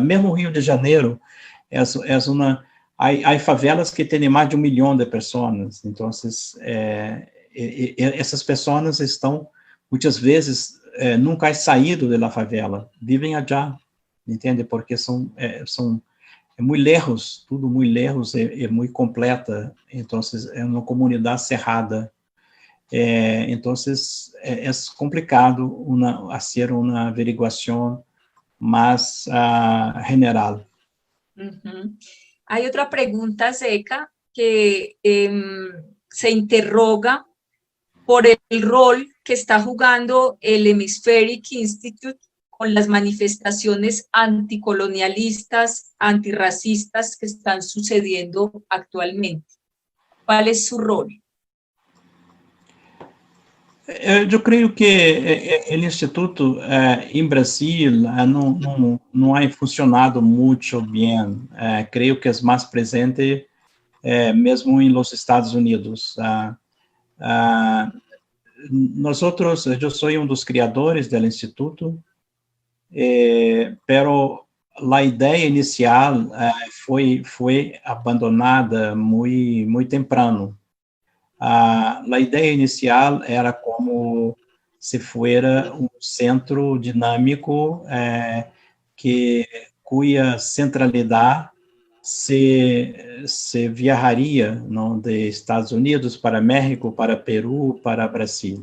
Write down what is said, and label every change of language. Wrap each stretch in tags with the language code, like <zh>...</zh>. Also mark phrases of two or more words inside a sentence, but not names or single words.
<pt>Mesmo o Rio de Janeiro há favelas que têm mais de 1 milhão de pessoas. Então, essas pessoas estão muitas vezes nunca saído da favela, vivem allá, entende? Porque são</pt> <es>muy lejos,</es> <pt>tudo</pt> <es>muy lejos, muy completa,</es> <pt>entonces é uma comunidade cerrada.</pt> <es>Entonces es complicado hacer una averiguación más general. Hay otra pregunta, Zeca, que se interroga por el rol que está jugando el Hemispheric Institute con las manifestaciones anticolonialistas, antirracistas que están sucediendo actualmente. ¿Cuál es su rol?</es> <pt>Eu creio que o Instituto em Brasil não ha funcionado muito bem. Creio que é mais presente mesmo em los Estados Unidos.</pt> <es>Nosotros,</es> <pt>eu sou um dos criadores do Instituto, pero a ideia inicial foi abandonada muito temprano. A ideia inicial era como se fuera um centro dinâmico cuja centralidade se viajaria, não, de Estados Unidos para México, para Peru, para Brasil.</pt>